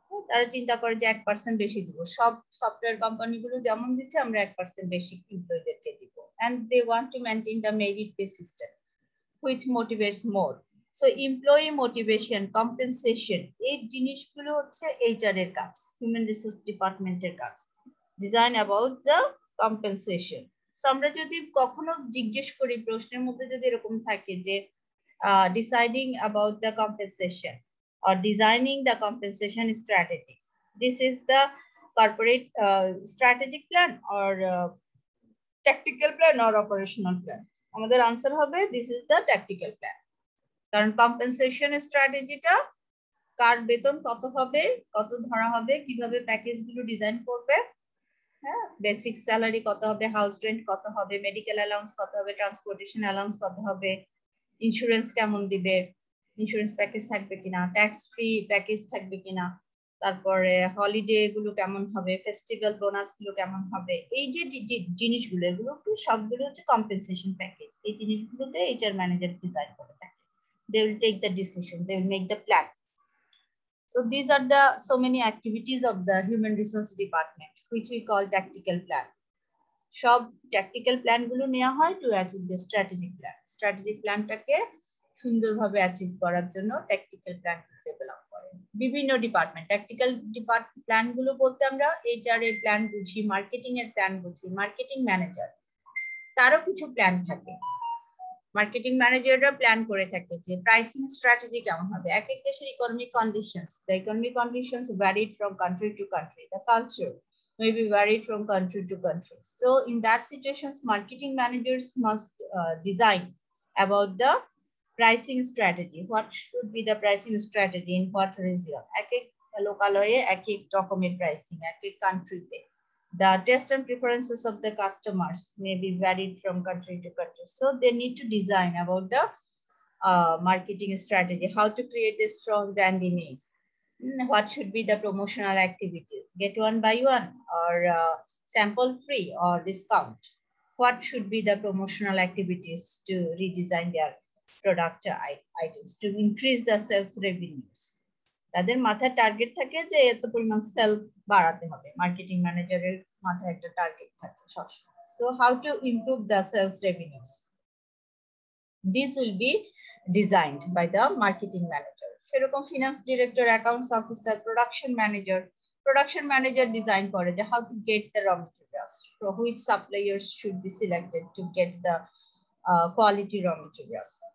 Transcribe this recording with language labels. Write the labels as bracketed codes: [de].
[bn] তারা চিন্তা করে যে 1% বেশি দিব, সব সফটওয়্যার কোম্পানিগুলো যেমন দিচ্ছে আমরা 1% বেশি এমপ্লয়ীদেরকে দিব, [en] and they want to maintain the merit pay system which motivates more. [bn] So employee motivation, compensation, এই জিনিসগুলো হচ্ছে HR এর কাজ, হিউম্যান রিসোর্স ডিপার্টমেন্টের কাজ, design about the compensation. So আমরা যদি কখনো জিজ্ঞেস করি, প্রশ্নের মধ্যে যদি এরকম থাকে যে [en] deciding about the compensation or designing the compensation strategy, this is the corporate strategic plan or tactical plan or operational plan, [bn] আমাদের আনসার হবে [en] this is the tactical plan. [bn] কারণ কম্পেনসেশন স্ট্র্যাটেজিটা কার বেতন কত হবে, কত ধরা হবে, কিভাবে প্যাকেজ গুলো ডিজাইন করবে, হ্যাঁ, বেসিক স্যালারি কত হবে, হাউস রেন্ট কত হবে, মেডিকেল অ্যালাউন্স কত হবে, ট্রান্সপোর্টেশন অ্যালাউন্স কত হবে, ইন্স্যুরেন্স কেমন দিবে, ইন্স্যুরেন্স প্যাকেজ থাকবে কিনা, ট্যাক্স ফ্রি প্যাকেজ থাকবে কিনা, তারপরে হলিডে গুলো কেমন হবে, ফেস্টিভ্যাল বোনাস গুলো কেমন হবে, এই যে জিনিসগুলো এগুলো সবগুলো হচ্ছে কম্পেনসেশন প্যাকেজ। এই জিনিসগুলোতে HR ম্যানেজার ডিজাইন করে থাকে। [en] They will take the decision, they will make the plan. So these are the so many activities of the human resource department which we call tactical plan. সব tactical plan [bn] গুলো নেওয়া হয় [en] to achieve the strategic plan. [bn] Strategic plan টাকে সুন্দরভাবে achieve করার জন্য tactical plan develop করে বিভিন্ন ডিপার্টমেন্ট। ট্যাকটিক্যাল প্ল্যান গুলো বলতে আমরা HR এর প্ল্যান বুঝি, মার্কেটিং এর প্ল্যান বুঝি, মার্কেটিং ম্যানেজার তারও কিছু প্ল্যান থাকে। মার্কেটিং ম্যানেজাররা প্ল্যান করে থাকে যে প্রাইসিং স্ট্র্যাটেজি কেমন হবে, এক এক দেশের economic conditions, [en] The economic conditions varied from country to country, the culture, may be varied from country to country. So in that situations, marketing managers must design about the pricing strategy. What should be the pricing strategy in what region? Lokaloye ek document pricing, ek country. The taste and preferences of the customers may be varied from country to country. So they need to design about the marketing strategy, how to create a strong brand image. What should be the promotional activities? Get one buy one, or sample free, or discount. What should be the promotional activities to redesign their product items to increase the sales revenues? [bn] তাদের মাথায় target থাকে যে এত পরিমাণ sell বাড়াতে হবে, marketing ম্যানেজারের মাথায় একটা টার্গেট থাকে সবসময়। [en] So how to improve the sales revenues? This will be designed by the marketing manager. সেরকম finance director, accounts officer, production manager design [bn] করে যে [en] how to get the raw materials, so which suppliers should be selected to get the quality raw materials.